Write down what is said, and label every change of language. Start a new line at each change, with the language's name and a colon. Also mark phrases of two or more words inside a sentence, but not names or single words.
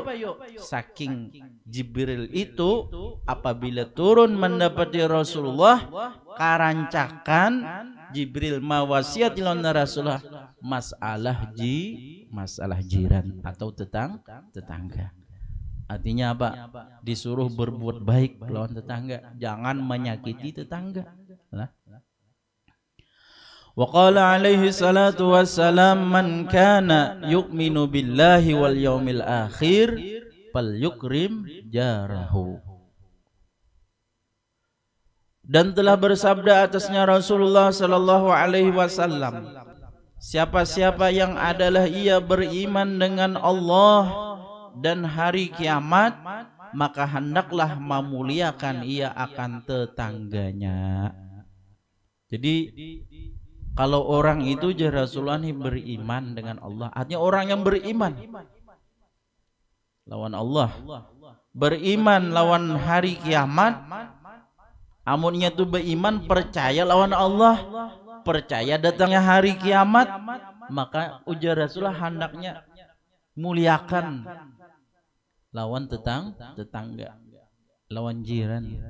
Banjar: Saking Jibril itu apabila turun mendapati Rasulullah, karancakan Jibril mawasiati lawan Rasulullah masalah jiran atau tetangga.
Indonesian: Artinya apa?
Banjar: Disuruh berbuat baik lawan tetangga, jangan menyakiti tetangga. Nah.
Arabic: وقال عليه الصلاة والسلام من كان يؤمن بالله واليوم الآخر فليكرم جاره.
Indonesian: Dan telah bersabda atasnya Rasulullah
Arabic: صلى الله عليه وسلم,
Indonesian: siapa-siapa yang adalah ia beriman dengan Allah dan hari kiamat, maka hendaklah memuliakan ia akan tetangganya. Jadi kalau orang itu Rasulullah ini beriman dengan Allah,
Banjar: artinya orang yang beriman lawan Allah, beriman lawan hari kiamat, amunnya itu beriman percaya lawan Allah, percaya datangnya hari kiamat, maka ujar Rasulullah hendaknya muliakan lawan tetangga, lawan jiran.